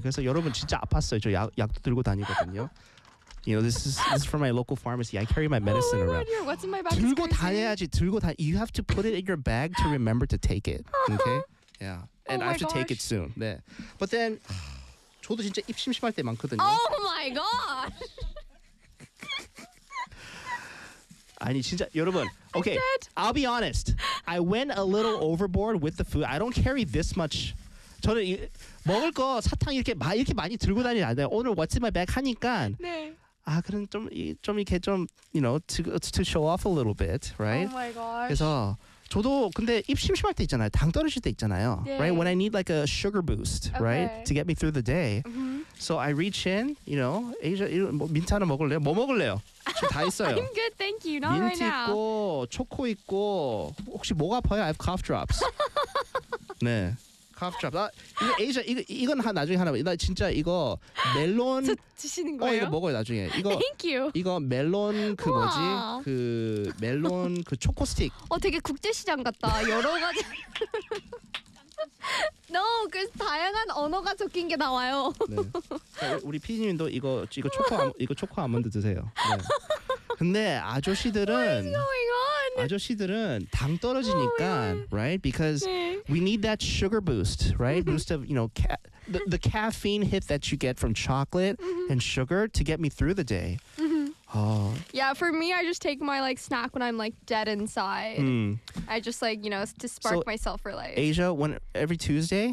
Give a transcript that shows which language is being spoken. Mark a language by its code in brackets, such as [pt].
[ko] 그래서 여러분 진짜 아팠어요. 저 약도 들고 다니거든요. [en] You know, this is from my local pharmacy. I carry my medicine oh my God, what's in my bag? [ko] 들고 다녀야지. 들고 다. [en] You have to put it in your bag to remember to take it. Okay? Yeah. And oh I have to gosh. Take it soon. [ko] 네. [en] But then, [ko] 저도 진짜 입 심심할 때 많거든요. [en] Oh my god. [ko] 아니 진짜 여러분. [en] Okay. I'll be honest. I went a little overboard with the food. I don't carry this much. [ko] 저는 먹을 거 사탕 이렇게 많이 들고 다니지 않아요. 오늘 [en] what's in my bag [ko] 하니까 네. 아 그런 좀 이렇게 좀 [en] you know to show off a little bit, right? Oh my gosh. [ko] 그래서 저도 근데 입 심심할 때 있잖아요. 당 떨어질 때 있잖아요. 네. [en] Right? When I need like a sugar boost, okay. right? To get me through the day. Mm-hmm. So I reach in, you know, [ko] Asia, 민트 하나 먹을래요? 뭐 먹을래요? 지금 다 있어요. [en] I'm good, thank you. Not [ko] 민트 [en] right now. [ko] 민트 있고, 초코 있고, 혹시 목 아파요? [en] I have cough drops. 네. Cough drop. [ko] 이거 Asia, 이건 나중에 하나. 나 진짜 이거 멜론. 드시는 거예요? 이거 먹어요 나중에. 이거. [en] Thank you. [ko] 이거 멜론 그 우와. 뭐지? 그 멜론 그 초코 스틱. 어, 되게 국제시장 같다. 여러 가지. No, 그래서 다양한 언어가 적힌 게 나와요. 네. 우리 피디님도 이거 초코 이거 초코 아몬드 드세요. 네. 근데 아저씨들은. [en] What is going on? [ko] 아저씨들은 당 떨어지니까, [en] oh, right? Because. [ko] 네. [en] We need that sugar boost, right? Boost of, you know, the caffeine hit that you get from chocolate and sugar to get me through the day. Oh. Yeah, for me, I just take my, like, snack when I'm, like, dead inside. Mm. I just, like, you know, to spark myself for life. Asia, every Tuesday,